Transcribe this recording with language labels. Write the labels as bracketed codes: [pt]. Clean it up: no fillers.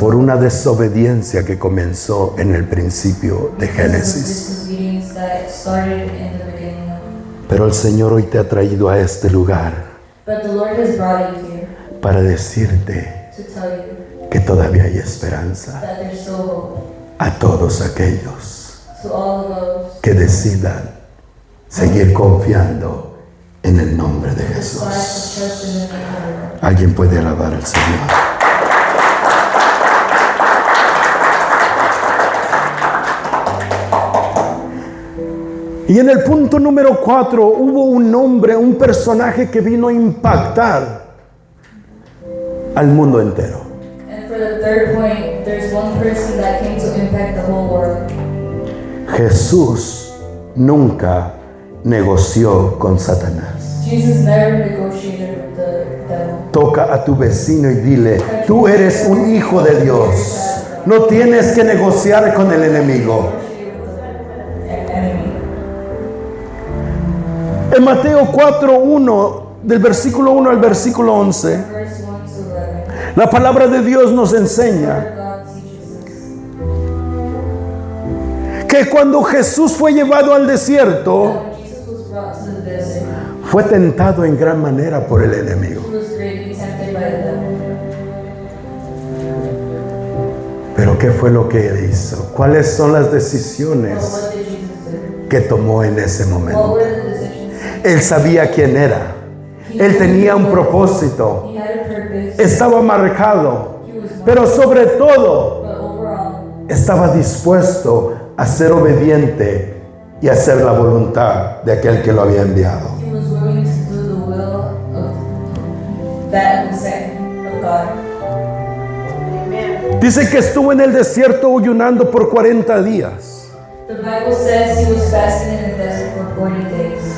[es] por una desobediencia que comenzó en el principio de Génesis. [en] disobedience that started in the beginning of. [es] Pero el Señor hoy te ha traído a este lugar [en] But the Lord has brought you here [es] para decirte [en] to tell you [es] que todavía hay esperanza [en] that there's still hope [es] a todos aquellos [en] to all of those [es] que decidan seguir confiando en el nombre de [en] who [es] Jesús. [en] decide to trust in the name of the Lord. [es] Alguien puede alabar al Señor. Y en el punto número 4 hubo un hombre, un personaje que vino a impactar al mundo entero. [en] And for the third point, there's one person that came to impact the whole world. [es] Jesús nunca negoció con Satanás. [en] Jesus never negotiated with the devil. [es] Toca a tu vecino y dile, tú eres un hijo de Dios. No tienes que negociar con el enemigo. [en] Enemy. [es] En Mateo 4:1, del versículo 1 al versículo 11, [en] Verse 1 to 11. [es] la palabra de Dios nos enseña [en] God teaches us [es] que cuando Jesús fue llevado al desierto, [en] that when Jesus was brought to the desert, [es] fue tentado en gran manera por el enemigo. [en] he was greatly tempted by the devil. [es] Pero ¿qué fue lo que él hizo? ¿Cuáles son las [en] But [es] decisiones [en] what did Jesus do? [es] que tomó en ese [en] What [es] momento? [en] were the decisions? [es] Él sabía quién era. Él tenía un propósito. [en] He had a purpose. [es] Estaba marcado. [en] He was one. [es] Pero sobre todo, [en] But overall, [es] estaba dispuesto a ser obediente y hacer la voluntad de aquel que lo había enviado. [en] he was willing to do the will of that was sent of God. [es] Dice que estuvo en el desierto ayunando por 40 días. [en] The Bible says he was fasting in the desert for 40 days.